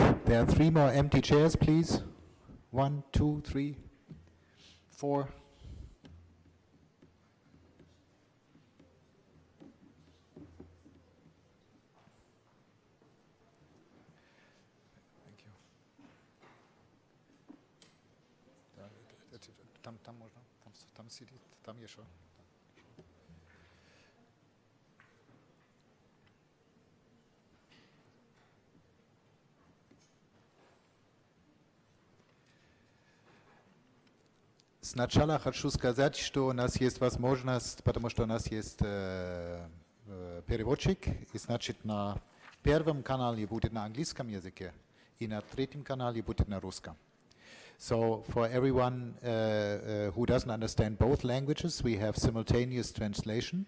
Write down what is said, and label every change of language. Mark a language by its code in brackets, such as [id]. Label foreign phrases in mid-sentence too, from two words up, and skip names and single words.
[en] There are 3 more empty chairs, please. 1, 2, 3, 4. Thank you. [pl] Tam można? Tam сидит, tam jeszcze. [ru] Сначала хочу сказать, что у нас есть возможность, потому что у нас есть переводчик, и значит на первом канале будет на английском языке, и на третьем канале будет на русском. [en] So for everyone who doesn't understand both languages, we have simultaneous translation.